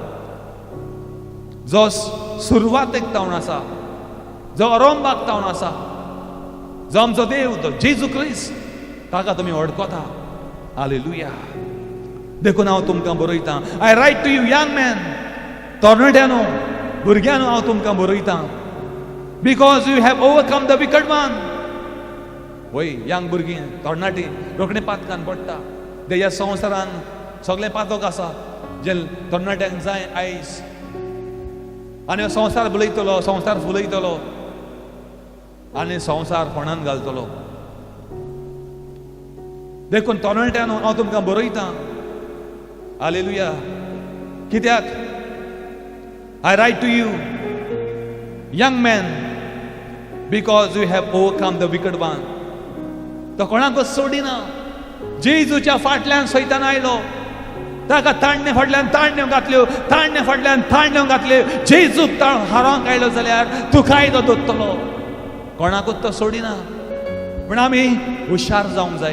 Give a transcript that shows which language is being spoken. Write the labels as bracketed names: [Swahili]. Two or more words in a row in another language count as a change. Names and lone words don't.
[Konkani] जो सुरवातेक तावन आसा, जो अरोंबाक तावन आसा, जो आमचो देव, तो जेजू क्रिस्त, ताका तुमी वळखता. हालेलुया. देखून हांव तुमकां बरयतां. [English] I write to you, young man, [Konkani] तरणाट्यानो, भुरग्यानो, हांव तुमकां बरयतां. [English] Because you have overcome the wicked one. [Konkani] वय यंग भुरगीं, तरणाटी रोखडें पातकान पडटा. ह्या संवसारान सगळें पातक आसा जे तरणाट्यांक जाय आयज. आनी संवसार बुलयतलो, संवसार फुलयतलो, आनी संवसार फोंडान घालतलो. देखून तरणाट्यानो हांव तुमकां बरयतां. हालेलुया. कित्याक? [English] I write to you, young man, because you have overcome the wicked one. [Konkani] तो कोणाकूच सोडिना. जेजूच्या फाटल्यान सैतान आयलो, ताका ताणणे फाटल्यान ताणण्यो घातल्यो, ताणणे फाटल्यान ताणण्यो घातल्यो. जेजूक हारोंक आयलो जाल्यार तुकाय तो दोत्तलो. कोणाकूच तो सोडिना. पूण आमी हुशार जावंक जाय.